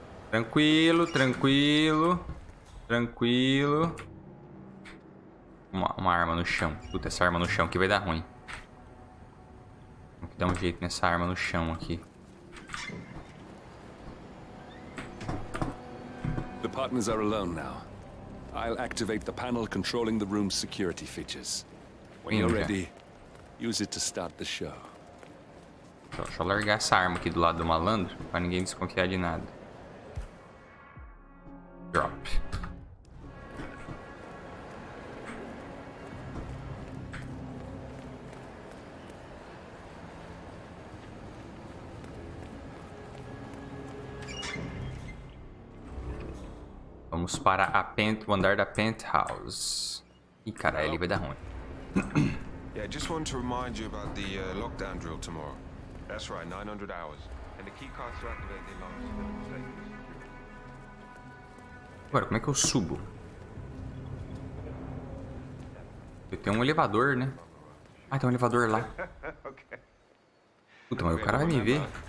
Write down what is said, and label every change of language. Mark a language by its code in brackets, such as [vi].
[pt] Tranquilo, tranquilo. Tranquilo. Uma arma no chão. Puta, essa arma no chão aqui vai dar ruim. Tem que dar um jeito nessa arma no chão aqui. [en] The partners are alone now. I'll activate the panel controlling the room's security features. When you're ready, use it to start the show. [pt] Deixa eu largar essa arma aqui do lado do malandro, pra ninguém desconfiar de nada. [en] Drop. [pt] Vamos para o andar da penthouse. Ih, caralho, ele vai dar ruim. [en] Yeah, just want to remind you about the lockdown drill tomorrow. That's right, 900 hours. And the key cards to activate the alarm. [pt] Agora, como é que eu subo? Eu tenho um elevador, né? Ah, tem um elevador lá. Puta, mas o cara vai me ver.